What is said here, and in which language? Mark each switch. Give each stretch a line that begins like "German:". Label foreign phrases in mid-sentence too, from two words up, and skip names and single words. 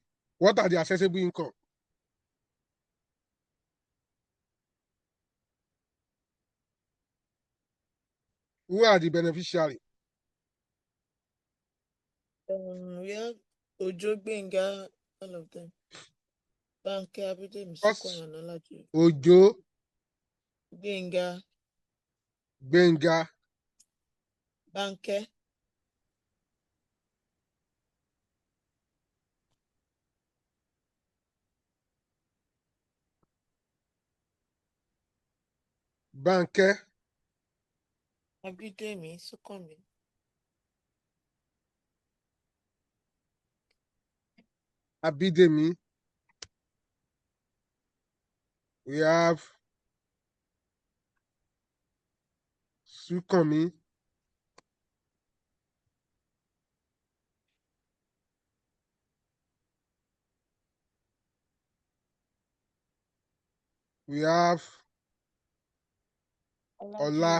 English: What are the accessible income? Who are the beneficiary? We have Ojo, Benga, all of them. Banke, Abidemi, First, Sukwani, and Olaji. Ojo, Benga, Benga, Banke, Banke, Abidemi, Sukwani. Abidemi. We have Sukomi. We have Ola